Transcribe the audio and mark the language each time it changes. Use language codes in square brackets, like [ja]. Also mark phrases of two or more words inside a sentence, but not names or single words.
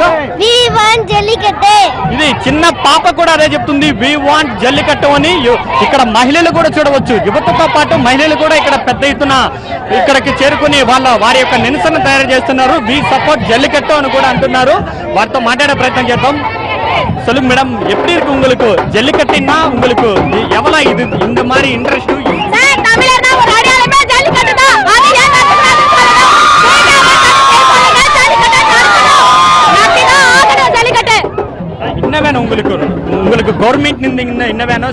[en] we want jallikattu. ఇది [te] చిన్న పాప కూడా అదే చెప్తుంది, [en] we want [te] జల్లికట్టు అని. ఇక్కడ మహిళలు కూడా చూడవచ్చు, యువతతో పాటు మహిళలు కూడా ఇక్కడ పెద్ద ఎత్తున ఇక్కడికి చేరుకుని వారి యొక్క నిరసన తయారు చేస్తున్నారు. [en] we support [te] జల్లికట్టు అని కూడా అంటున్నారు. వారితో మాట్లాడే ప్రయత్నం చేద్దాం. [ta] சொல்லுங்க மேடம், எப்படி இருக்கு உங்களுக்கு ஜல்லிக்கட்டுன்னா? உங்களுக்கு எவ்வளவு இது இந்த மாதிரி இன்ட்ரெஸ்ட்? சார், தமிழர்னா ஒரு அடையாளமே ஜல்லிக்கட்டு தான். அது ஏன் என்ன வேணும் உங்களுக்கு கவர்மெண்ட் நின்று என்ன வேணும்?